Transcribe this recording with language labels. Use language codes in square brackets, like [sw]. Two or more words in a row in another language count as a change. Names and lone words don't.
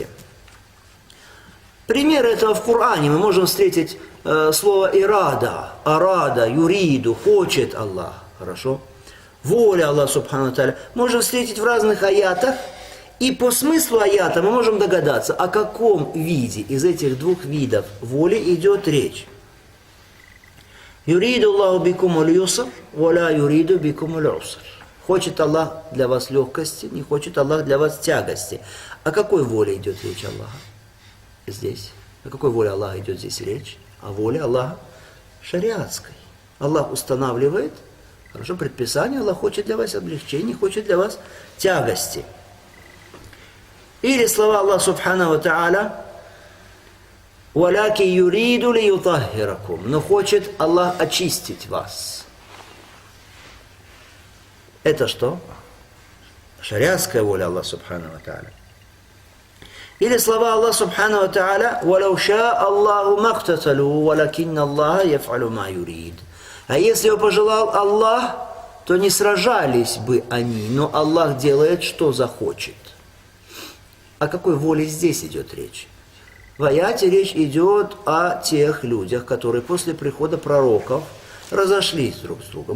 [ru] Пример этого в Коране мы можем встретить слово ирада, арада, юриду, хочет Аллах. Хорошо. Воля Аллаха [ar] سبحانه تعالى [ru] можем встретить в разных аятах, и по смыслу аята мы можем догадаться, о каком виде из этих двух видов воли идет речь. [ar] يريد الله بكم اليسر ولا يريد بكم العسر. [ru] Хочет Аллах для вас легкости, не хочет Аллах для вас тягости. О какой воле идет речь Аллаха здесь? О какой воле Аллаха идет здесь речь? О воле Аллаха шариатской. Аллах устанавливает, хорошо, предписание, Аллах хочет для вас облегчения, хочет для вас тягости. Или слова Аллаха [ar] سبحانه وتعالى, «ولكن يريد ليطهركم», [ru] но хочет Аллах очистить вас. Это что? Шариатская воля Аллаха [ar] سبحانه وتعالى. [ru] Или слова Аллаха [ar] سبحانه وتعالى ولو شاء الله ما اقتتلوا ولكن الله يفعل ما يريد». [ru] А если бы пожелал Аллах, то не сражались бы они, но Аллах делает, что захочет. О какой воле здесь идет речь? В аяте речь идет о тех людях, которые после прихода пророков разошлись друг с другом.